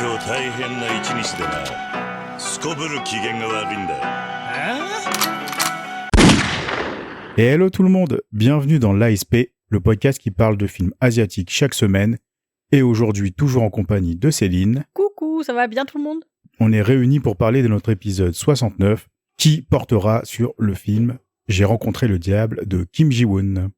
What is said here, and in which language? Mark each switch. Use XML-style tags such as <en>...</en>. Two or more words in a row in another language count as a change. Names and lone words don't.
<ja>大変な一日でな。すこぶる機嫌が悪いんだ。</ja> <fr>Et hello tout le monde, bienvenue dans l'ASP, le podcast qui parle de films asiatiques chaque semaine. Et aujourd'hui, toujours en compagnie de Céline. Coucou, ça va bien tout le monde? On est réunis pour parler de notre épisode 69, qui portera sur le film J'ai rencontré le diable de Kim Ji-woon.</fr>